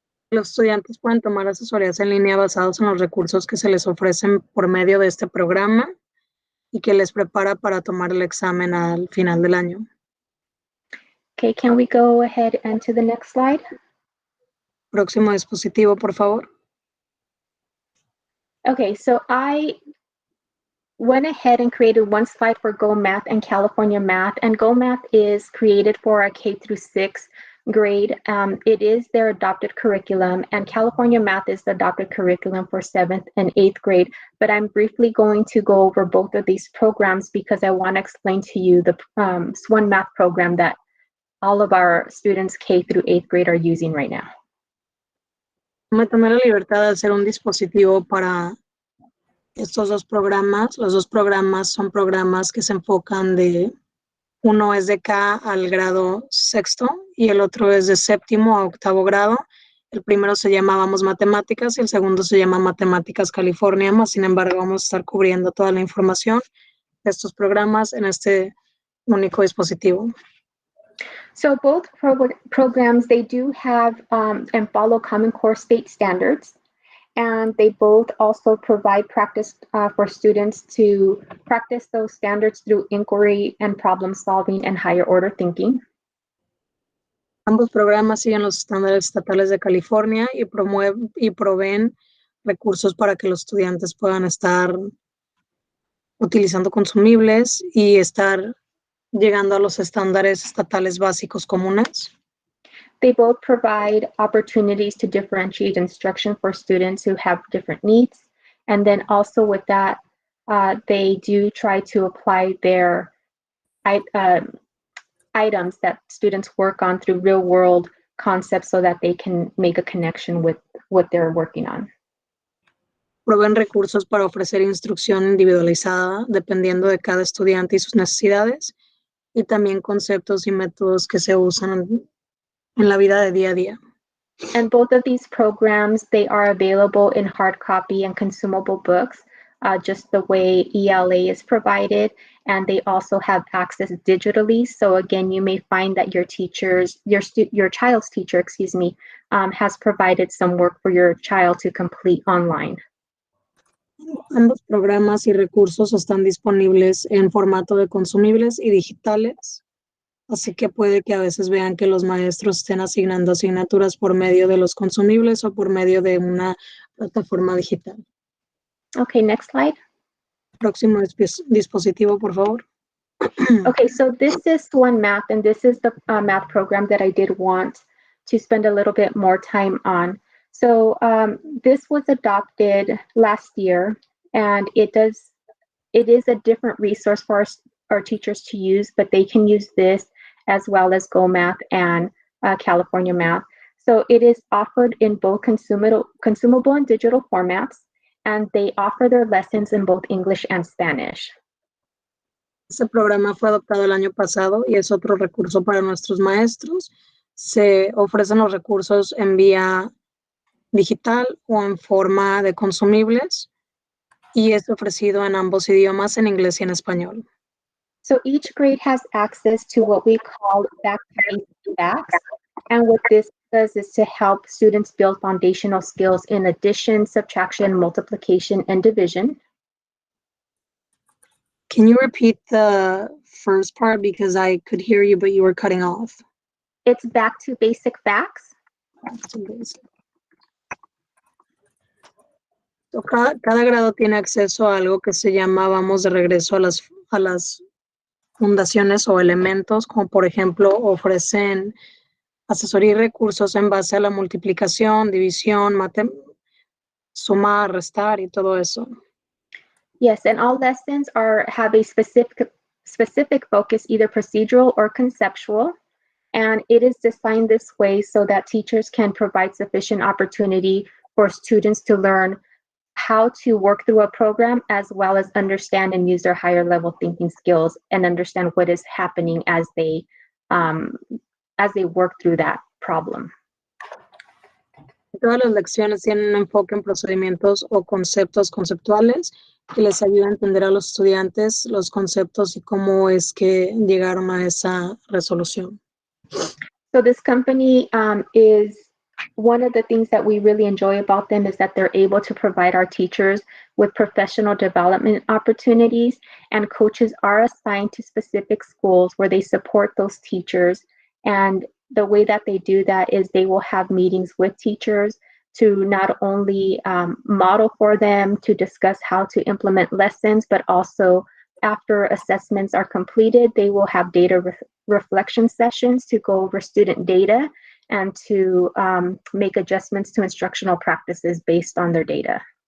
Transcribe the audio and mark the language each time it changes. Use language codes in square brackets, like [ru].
[es] Los estudiantes pueden tomar asesorías en línea basados en los recursos que se les ofrecen por medio de este programa y que les prepara para tomar el examen al final del año. [en] Okay, can we go ahead and to the next slide? [es] Próximo dispositivo, por favor. [en] Okay, so I went ahead and created one slide for Go Math and California Math, and Go Math is created for a K through 6 grade. It is their adopted curriculum, and California Math is the adopted curriculum for 7th and 8th grade. But I'm briefly going to go over both of these programs because I want to explain to you the one math program that all of our students K through 8th grade are using right now. [es] Me tomé la libertad de hacer un dispositivo para estos dos programas. Los dos programas son programas que se enfocan uno es de K al grado 6º y el otro es de 7º a 8º grado. El primero se llama Vamos Matemáticas y el segundo se llama Matemáticas California. Sin embargo, vamos a estar cubriendo toda la información de estos programas en este único dispositivo. [en] So both programs, they do have and follow Common Core state standards. And they both also provide practice for students to practice those standards through inquiry and problem solving and higher order thinking. [es] Ambos programas siguen los estándares estatales de California y proveen recursos para que los estudiantes puedan estar utilizando consumibles y estar llegando a los estándares estatales básicos comunes. [en] They both provide opportunities to differentiate instruction for students who have different needs. And then also with that, they do try to apply their items that students work on through real world concepts so that they can make a connection with what they're working on. [es] Proveen recursos para ofrecer instrucción individualizada dependiendo de cada estudiante y sus necesidades, y también conceptos y métodos que se usan en la vida de día a día. [en] And both of these programs, they are available in hard copy and consumable books, just the way ELA is provided. And they also have access digitally. So again, you may find that your child's teacher, has provided some work for your child to complete online. [es] Ambos programas y recursos están disponibles en formato de consumibles y digitales, así que puede que a veces vean que los maestros estén asignando asignaturas por medio de los consumibles o por medio de una plataforma digital. [en] Okay, next slide. [es] Próximo dispositivo, por favor. [en] Okay, so this is One Math, and this is the math program that I did want to spend a little bit more time on. So this was adopted last year, and it is a different resource for our teachers to use, but they can use this as well as Go Math and California Math. So it is offered in both consumable and digital formats, and they offer their lessons in both English and Spanish. [es] Este programa fue adoptado el año pasado y es otro recurso para nuestros maestros. Se ofrecen los recursos en vía digital o en forma de consumibles y es ofrecido en ambos idiomas, en inglés y en español. [en] So each grade has access to what we call back-to-basics facts, and what this does is to help students build foundational skills in addition, subtraction, multiplication, and division. Can you repeat the first part because I could hear you but you were cutting off? It's back to basic facts. [es] So, cada grado tiene acceso a algo que se llama vamos de regreso a las fundaciones o elementos, como por ejemplo ofrecen asesoría y recursos en base a la multiplicación, división, sumar, restar y todo eso. [en] Yes, and all lessons have a specific focus, either procedural or conceptual, and it is designed this way so that teachers can provide sufficient opportunity for students to learn how to work through a program, as well as understand and use their higher level thinking skills and understand what is happening as they work through that problem. [es] Todas las lecciones tienen un enfoque en procedimientos o conceptos conceptuales que les ayuda a entender a los estudiantes los conceptos y cómo es que llegaron a esa resolución. [en] So this company is one of the things that we really enjoy about them is that they're able to provide our teachers with professional development opportunities, and coaches are assigned to specific schools where they support those teachers. And the way that they do that is they will have meetings with teachers to not only model for them, to discuss how to implement lessons, but also after assessments are completed, they will have data reflection sessions to go over student data and to make adjustments to instructional practices based on their data.